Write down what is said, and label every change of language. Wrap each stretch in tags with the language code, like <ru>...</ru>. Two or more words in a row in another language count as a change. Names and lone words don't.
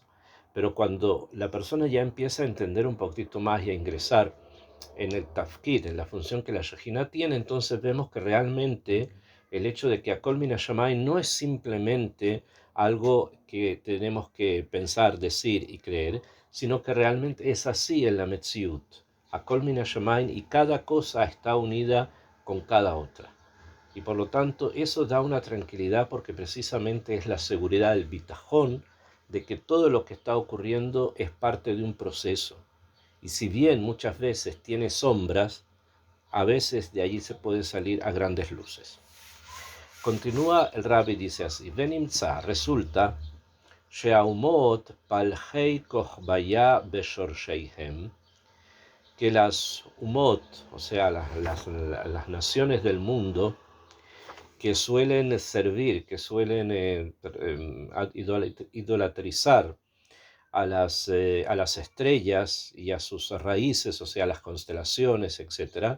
<es>Pero cuando la persona ya empieza a entender un poquito más y a ingresar en el tafkid, en la función que la Shejina tiene, entonces vemos que realmente el hecho de que</es> <he>הכל מן השמים</he> <es>no es simplemente algo que tenemos que pensar, decir y creer, sino que realmente es así en la Metziut.</es> <he>הכל מן השמים,</he> <es>y cada cosa está unida con cada otra. Y por lo tanto eso da una tranquilidad porque precisamente es la seguridad, el bitajón, de que todo lo que está ocurriendo es parte de un proceso. Y si bien muchas veces tiene sombras, a veces de allí se puede salir a grandes luces. Continúa el Rabbi, dice así: Venimtza, resulta,</es> <he>שהאומות פלחי כוכביא בשורשיהם,</he> <es>que las umot, o sea, las naciones del mundo, que suelen servir, que suelen idolatrizar a las estrellas y a sus raíces, o sea, las constelaciones, etc.</es>